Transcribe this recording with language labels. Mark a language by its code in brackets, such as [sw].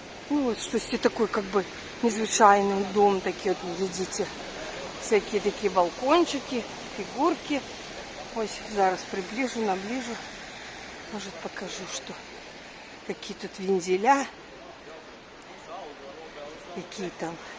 [ru] Ну вот что-то такой как бы незвичайный дом, такие вот, видите, всякие такие балкончики, фигурки. [uk] Ось зараз приближу, наближу. [ru] Может покажу, что какие тут вензеля, какие там.